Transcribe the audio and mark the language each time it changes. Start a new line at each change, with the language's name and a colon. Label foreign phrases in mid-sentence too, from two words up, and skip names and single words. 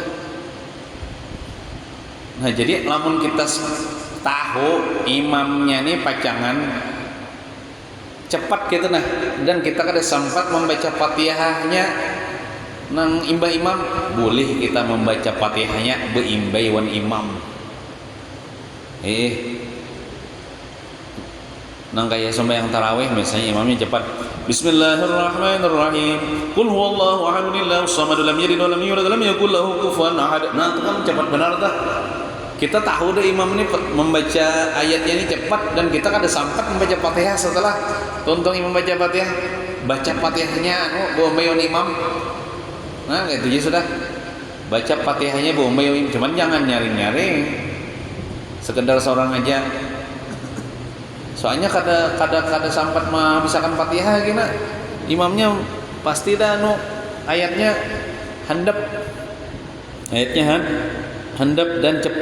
Banjar: Nah, jadi lamun kita tahu imamnya nih pacangan cepat gitu nah, dan kita kada sempat membaca Fatihahnya nang imbah imam, boleh kita membaca Fatihahnya beimbai wan imam. nang kayak sembahyang tarawih misalnya imamnya cepat
Arabic: بسم الله الرحمن الرحيم قل هو الله أحد الله الصمد لم يلد ولم يولد ولم يكن له كفوا أحد.
Banjar: Nah itu kan cepat benar dah. Kita tahu deh imam ini membaca ayatnya ini cepat dan kita kada sampai membaca Fatihah setelah tonton imam baca Fatihah. Baca Fatihahnya bombayon imam. Nah gitu ya sudah. Baca Fatihahnya bombayon imam, cuman jangan nyaring-nyaring. Sekedar seorang aja. Soalnya kada sampat misalkan Fatihah gini imamnya pasti dah ayatnya handap handap dan cepat.